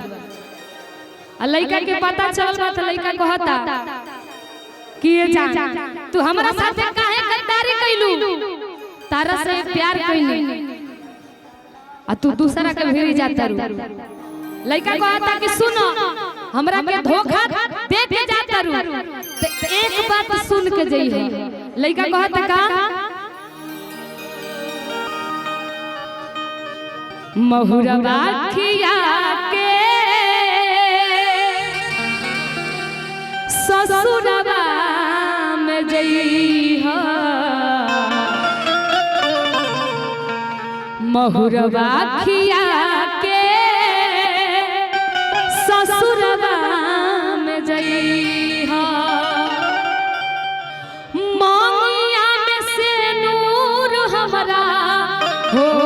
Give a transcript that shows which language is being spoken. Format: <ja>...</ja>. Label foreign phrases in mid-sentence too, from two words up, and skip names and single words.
<bho>आ लइका के पता चल बा त लइका कहता कि ये जान तू हमरा साथे काहे गद्दारी कइलू तारा से प्यार कइनी आ तू दूसरा के भेरी जाता रू। लइका कहता कि सुनो हमरा के धोखा दे के जाता रू तो एक बात सुन के जई है। लइका कहता का महुरवा खिया के ससुरवा में जई है महुरवा खिया के ससुरवा में जई है मांगिया में से नूर हमरा हो</bho>